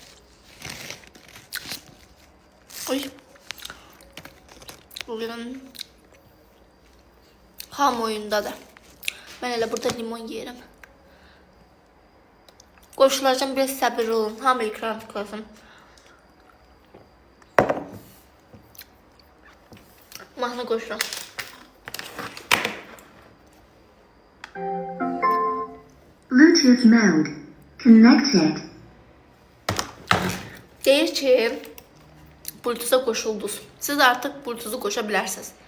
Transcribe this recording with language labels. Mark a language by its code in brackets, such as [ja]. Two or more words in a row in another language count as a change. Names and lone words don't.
[az] Oy. Bugün ham oyundadır. [tr] Ben hele burada limon yerim. [az] Qoşulacağım, biraz səbir olun. Hamı ekran tıklasın. Mahnı qoşuram. [en] Bluetooth mode connected. [az] Deyir ki, Bluetooth'a qoşuldunuz. Siz artık Bluetooth'u qoşa bilərsiniz.